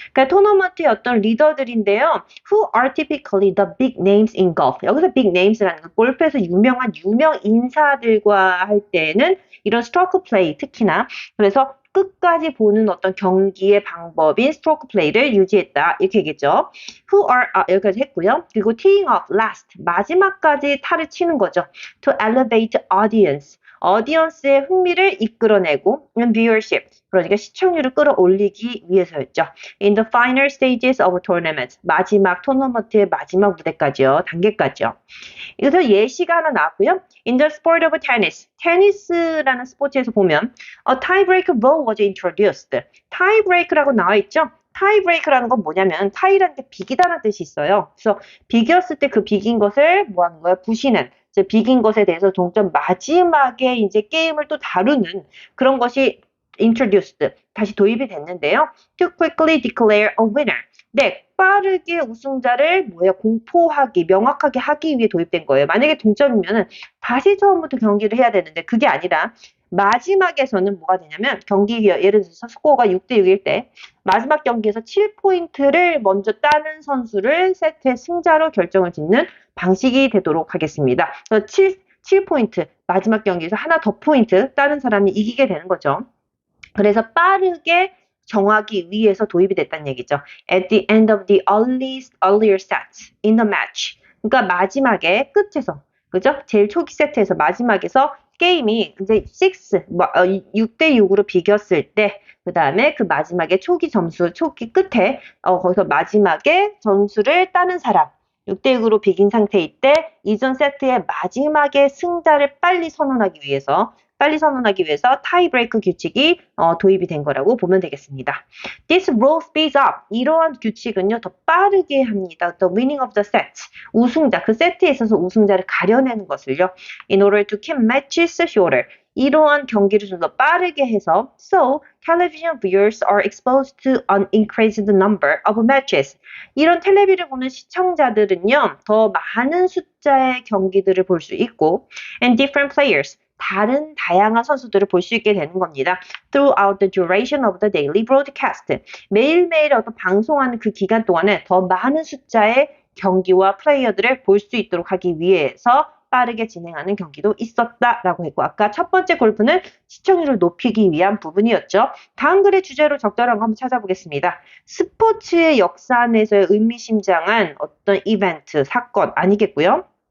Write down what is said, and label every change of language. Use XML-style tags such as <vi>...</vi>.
<ko>그러니까 토너먼트의 어떤 리더들인데요.</ko> <en>Who are typically the big names in golf.</en> <ko>여기서 big names라는 건 골프에서 유명한 유명 인사들과 할 때는 이런 스트로크 플레이 특히나 그래서 끝까지 보는 어떤 경기의 방법인 스트로크 플레이를 유지했다. 이렇게 얘기했죠. Who are 여기까지 했고요. 그리고</ko> <en>teeing off last</en> <ko>마지막까지 타를 치는 거죠.</ko> <en>To elevate audience</en> <ko>audience의 흥미를 이끌어내고</ko> <en>and viewership,</en> <ko>그러니까 시청률을 끌어올리기 위해서였죠.</ko> <en>In the final stages of a tournament,</en> <ko>마지막 토너먼트의 마지막 무대까지요, 단계까지요. 여기서 예시가 하나 나왔고요.</ko> <en>In the sport of tennis,</en> <ko>테니스라는 스포츠에서 보면</ko> <en>a tiebreaker rule was introduced.</en> <ko>tiebreaker라고 나와 있죠. 타이브레이크라는 건 뭐냐면 타이라는 게 비기다라는 뜻이 있어요. 그래서 비겼을 때 그 비긴 것을 뭐 하는 거야? 부시는. 이제 비긴 것에 대해서 동점 마지막에 이제 게임을 또 다루는 그런 것이 introduced, 다시 도입이 됐는데요.</ko> <en>To quickly declare a winner.</en> <ko>네, 빠르게 우승자를 뭐야 공포하기, 명확하게 하기 위해 도입된 거예요. 만약에 동점이면은 다시 처음부터 경기를 해야 되는데 그게 아니라 마지막에서는 뭐가 되냐면 경기 예를 들어서 스코어가 6대6일 때 마지막 경기에서 7포인트를 먼저 따는 선수를 세트의 승자로 결정을 짓는 방식이 되도록 하겠습니다. 그래서 7포인트 마지막 경기에서 하나 더 포인트 따는 사람이 이기게 되는 거죠. 그래서 빠르게 정하기 위해서 도입이 됐다는 얘기죠.</ko> <en>At the end of the earlier set in the match.</en> <ko>그러니까 마지막에 끝에서, 그죠? 제일 초기 세트에서 마지막에서 게임이 이제 6대6으로 비겼을 때, 그 다음에 그 마지막에 초기 끝에, 거기서 마지막에 점수를 따는 사람, 6대6으로 비긴 상태일 때, 이전 세트의 마지막에 승자를 빨리 선언하기 위해서 타이브레이크 규칙이 도입이 된 거라고 보면 되겠습니다.</ko> <en>This rule speeds up.</en> <ko>이러한 규칙은요, 더 빠르게 합니다.</ko> <en>The winning of the set.</en> <ko>우승자, 그 세트에 있어서 우승자를 가려내는 것을요.</ko> <en>In order to keep matches shorter.</en> <ko>이러한 경기를 좀 더 빠르게 해서</ko> <en>so television viewers are exposed to an increased number of matches.</en> <ko>이런 텔레비를 보는 시청자들은요, 더 많은 숫자의 경기들을 볼 수 있고</ko> <en>and different players.</en> <ko>다양한 선수들을 볼 수 있게 되는 겁니다.</ko> <en>Throughout the duration of the daily broadcast.</en> <ko>매일매일 어떤 방송하는 그 기간 동안에 더 많은 숫자의 경기와 플레이어들을 볼 수 있도록 하기 위해서 빠르게 진행하는 경기도 있었다라고 했고 아까 첫 번째 골프는 시청률을 높이기 위한 부분이었죠. 다음 글의 주제로 적절한 거 한번 찾아보겠습니다. 스포츠의 역사 내에서의 의미심장한 어떤 이벤트, 사건 아니겠고요.</ko>